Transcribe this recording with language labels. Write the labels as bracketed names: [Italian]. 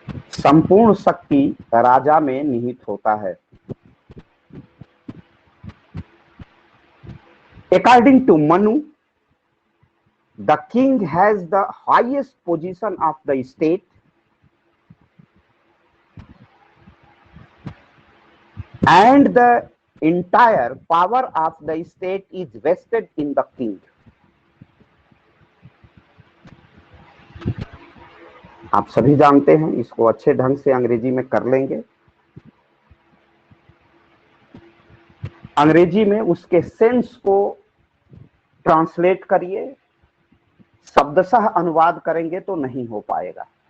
[Hindi] संपूर्ण शक्ति राजा में निहित होता है। [English] According to Manu, the king has the highest position of the state and the entire power of the state is vested in the king. [Hindi] आप सभी जानते हैं, इसको अच्छे ढंग से अंग्रेजी में कर लेंगे। अंग्रेजी में उसके सेंस को ट्रांसलेट करिए, शब्दशः अनुवाद करेंगे तो नहीं हो पाएगा।